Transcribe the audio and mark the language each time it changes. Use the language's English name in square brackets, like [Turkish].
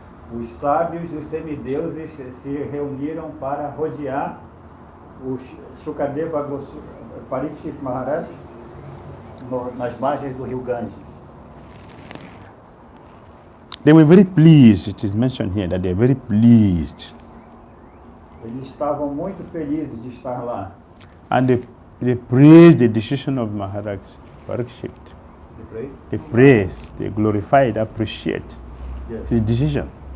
[Portuguese] Os sábios e os semideuses se reuniram para rodear o 𝐁𝐸𝐴𝐺 Parikshit Maharaj nas margens do rio Ganges. [English] They were very pleased. It is mentioned here that they are very pleased. [Portuguese] Eles estavam muito felizes de estar lá. [English] And they praised the decision of Maharaj Parikshit. They praise, they glorify, they appreciate his decision.